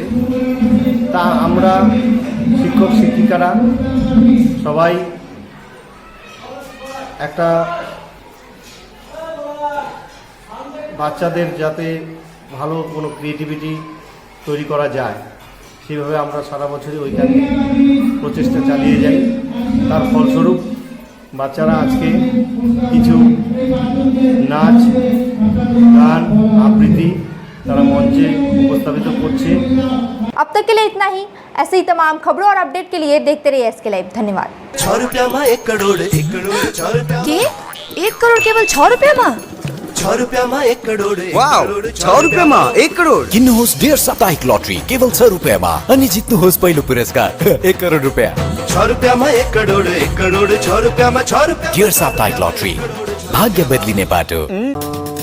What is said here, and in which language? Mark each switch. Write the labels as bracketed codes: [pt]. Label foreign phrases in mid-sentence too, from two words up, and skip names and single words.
[bn] তা আমরা শিক্ষক শিক্ষিকারা সবাই একটা বাচ্চাদের যাতে ভালো কোনো ক্রিয়েটিভিটি তৈরি করা যায় সেভাবে আমরা সারা বছরই ওইখানে প্রচেষ্টা চালিয়ে যাই। তার ফলস্বরূপ বাচ্চারা আজকে কিছু নাচ, গান, আবৃত্তি তারা মঞ্চে উপস্থাপিত করছে। [hi] अब तक के लिए इतना ही। ऐसे ही तमाम खबरों और अपडेट के लिए देखते रहिए SK लाइव। धन्यवाद। 6 रुपया में 1 करोड़ 1 करोड़ 6 रुपया के 1 करोड़ केवल 6 रुपया में 6 रुपया में 1 करोड़ [ne] वाव [hi] 6 रुपया में 1 करोड़ [ne] किन्नुहोस् डेढ साप्ताहिक लटरी केवल 6 रुपयामा अनि जित्नुहोस् पहिलो पुरस्कार 1 करोड रुपैयाँ। [hi] 6 रुपया में 1 करोड़ 1 करोड़ 6 रुपया में 6 रुपया [ne] डेढ साप्ताहिक लटरी भाग्य बदलिने बाटो।